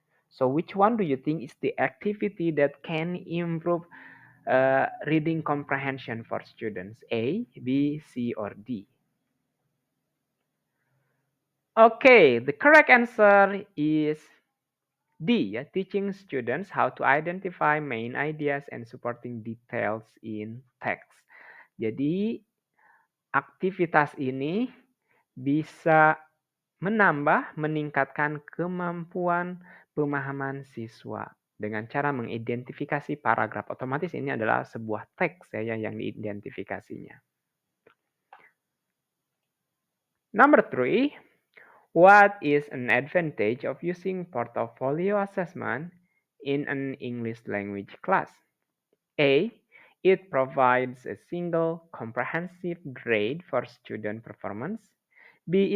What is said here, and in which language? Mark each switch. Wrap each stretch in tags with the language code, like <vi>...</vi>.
<en>So which one do you think is the activity that can improve reading comprehension for students? A, B, C, or D? Okay, the correct answer is D, ya, teaching students how to identify main ideas and supporting details in text.</en> <id>Jadi aktivitas ini bisa meningkatkan kemampuan pemahaman siswa dengan cara mengidentifikasi paragraf. Otomatis ini adalah sebuah teks ya yang diidentifikasinya.</id> <en>Number 3, what is an advantage of using portfolio assessment in an English language class? A. It provides a single comprehensive grade for student performance. B.</en>